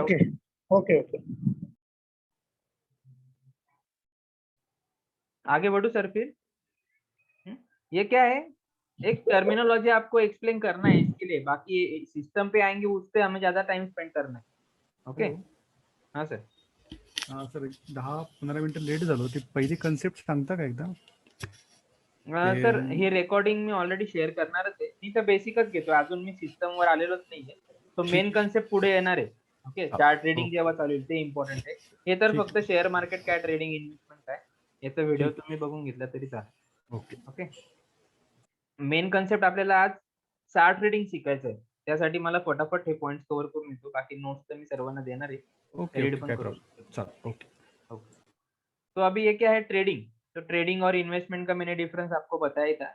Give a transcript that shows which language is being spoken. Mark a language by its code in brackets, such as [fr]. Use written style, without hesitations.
[hi] Okay okay okay. आगे बढ़ू sir फिर? ये क्या है, एक टर्मिनोलॉजी आपको एक्सप्लेन करना है इसके लिए, बाकी सिस्टम पे आएंगे उस पे हमें ज्यादा टाइम स्पेंड करना है। ओके, हाँ सर। [mr] सर 10-15 मिनिटं लेट झालो, ती पहिली कन्सेप्ट सांगता का एकदा? सर हे रेकॉर्डिंग मी ऑलरेडी शेअर करणारच आहे, मी तर बेसिकच घेतो, अजून मी सिस्टम वर आलेलोच नाहीये. तो मेन कन्सेप्ट पुढे येणार आहे. ओके, चार्ट ट्रेडिंग जेव्हा चालू होईल ते इम्पॉर्टंट आहे. हे तर फक्त शेअर मार्केट काय ट्रेडिंग इन्व्हेस्टमेंट काय याचा व्हिडिओ तुम्ही बघून घेतला तरी चालेल. ओके ओके, मेन कन्सेप्ट आपल्याला आज चार्ट ट्रेडिंग शिकायचं आहे. त्यासाठी मला फटाफट हे पॉइंट्स कव्हर करून येतो, बाकी नोट्स तर मी सर्वांना देणार आहे, ओके [en] read okay, [mr] पण काय करू. प्रॉब्लेम, चल ओके. [hi] तो अभी ये क्या है, ट्रेडिंग. तो ट्रेडिंग और इन्वेस्टमेंट का मैंने डिफरेंस आपको बताया था.